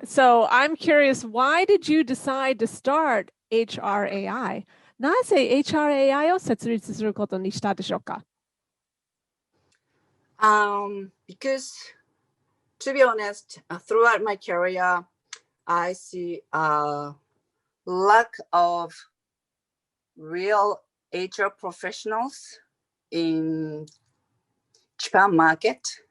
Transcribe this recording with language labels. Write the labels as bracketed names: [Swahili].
[English] So I'm curious, why did you decide to start HRAI? [Japanese] なぜ HRAI を設立することにしたでしょうか？ [English] Because, to be honest, throughout my career, I see lack of real HR professionals in Japan market.